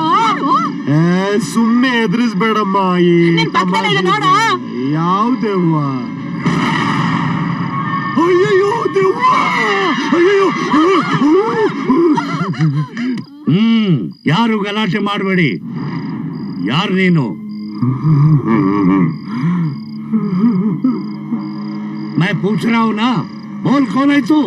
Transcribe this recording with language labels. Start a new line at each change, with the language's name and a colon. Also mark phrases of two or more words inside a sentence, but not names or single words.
Kannada: ಸುಮ್ನೆ ಎದುರಿಸ್ಬೇಡಮ್ಮ. ನೋಡ ಯಾವ ದೆವ್ವ? ಅಯ್ಯೋ ದೆವ್ವ, ಅಯ್ಯೋ. ಯಾರು ಗಲಾಟೆ ಮಾಡಬೇಡಿ. ಯಾರು ನೀನು?
Hindi: मैं पूछ रहा हूं ना, बोल कौन है तू?